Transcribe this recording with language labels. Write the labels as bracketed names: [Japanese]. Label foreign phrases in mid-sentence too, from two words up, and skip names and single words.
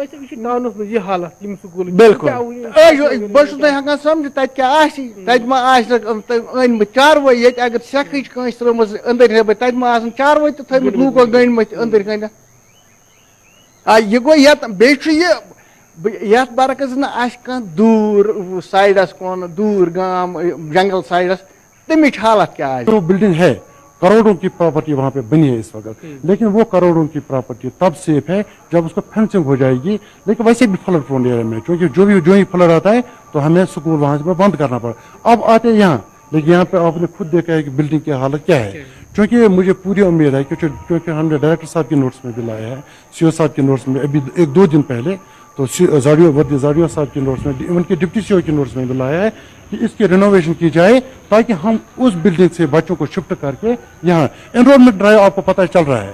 [Kashmiri] بالکل بہٕ چھُس نہٕ ہٮ۪کان سمجھِتھ تتہِ کیٛاہ آسہِ، تتہِ ما آسہِ أنۍ مٕتۍ چاروٲے، ییٚتہِ اگر سٮ۪کھٕچ کٲنٛسہِ ترٲومٕژ أنٛدٕرۍ نٮ۪بٕرۍ، تتہِ ما آسن چاروٲے تہِ تھٲومٕتۍ لوٗکو گٔنٛڈۍمٕتۍ أنٛدٕرۍ کٔنٮ۪تھ۔ یہِ گوٚو یتھ بیٚیہِ چھُ یہِ یتھ برعکس نہٕ آسہِ کانٛہہ دوٗر سایڈس کُن، دوٗر گام جنگل سایڈس، تمِچ حالت کیا آئے؟ [Urdu] جو بلڈنگ ہے کروڑوں کی پراپرٹی وہاں پہ بنی ہے اس وقت، لیکن وہ کروڑوں کی پراپرٹی تب سیف ہے جب اس کو فینسنگ ہو جائے گی، لیکن ویسے بھی [English] flood prone area [Urdu] میں، کیونکہ جو ہی فلڈ آتا ہے تو ہمیں سکول وہاں سے بند کرنا پڑا۔ اب آتے یہاں، لیکن یہاں پہ آپ نے خود دیکھا ہے کہ بلڈنگ کی حالت کیا ہے، چونکہ مجھے پوری امید ہے کیونکہ ہم نے ڈائریکٹر صاحب کے نوٹس میں بھی لایا ہے، سی او صاحب کے نوٹس میں ابھی 1-2 دن پہلے، تو زاڑیو صاحب کے نوٹس میں، ان کے ڈپٹی سی او کے نوٹس میں بھی لایا ہے کہ اس کی رینوویشن کی جائے تاکہ ہم اس بلڈنگ سے بچوں کو شفٹ کر کے یہاں [English] enrollment drive [Urdu] آپ کو پتہ چل رہا ہے۔